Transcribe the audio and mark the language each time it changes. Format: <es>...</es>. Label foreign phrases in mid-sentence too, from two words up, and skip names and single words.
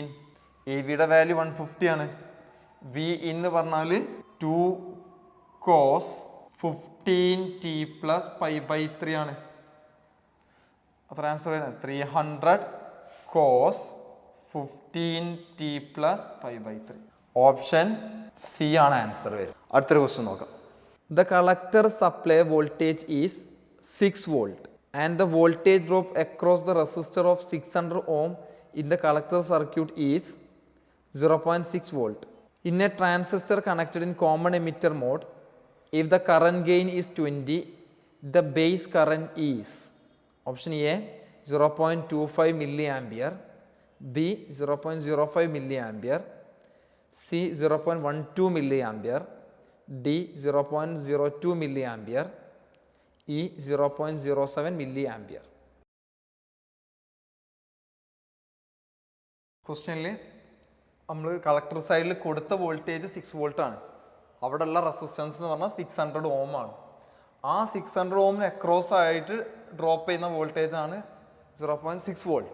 <ml>AVയുടെ വാല്യൂ 150 ആണ്.</ml> <en>V in</en> <ml>എന്ന് പറഞ്ഞാൽ</ml> <en>2 cos 15t plus pi by 3</en> <ml>ആണ്. അത്ര ആൻസർ വരുന്നത്</ml> <en>300 cos 15t plus pi by 3. option C</en> <ml>ആണ് ആൻസർ വരും. അടുത്തൊരു ക്വസ്റ്റ്യൻ നോക്കാം.</ml> <en>The collector supply voltage is 6 volt and the voltage drop across the resistor of 600 ohm in the collector circuit is 0.6 volt. In a transistor connected in common emitter mode, if the current gain is 20, the base current is, option A 0.25 milliampere, B 0.05 milliampere, C 0.12 milliampere, D 0.02 milliampere, E 0.07 milliampere.</en> <ml>ക്വസ്റ്റ്യനിൽ നമ്മൾ കളക്ടർ സൈഡിൽ കൊടുത്ത വോൾട്ടേജ് 6 വോൾട്ട് ആണ്. അവിടെയുള്ള റെസിസ്റ്റൻസ് എന്ന് പറഞ്ഞാൽ 600 ഓം ആണ്. ആ 600 ഓമിന് അക്രോസ് ആയിട്ട് ഡ്രോപ്പ് ചെയ്യുന്ന വോൾട്ടേജ് ആണ് 0.6 വോൾട്ട്.</ml>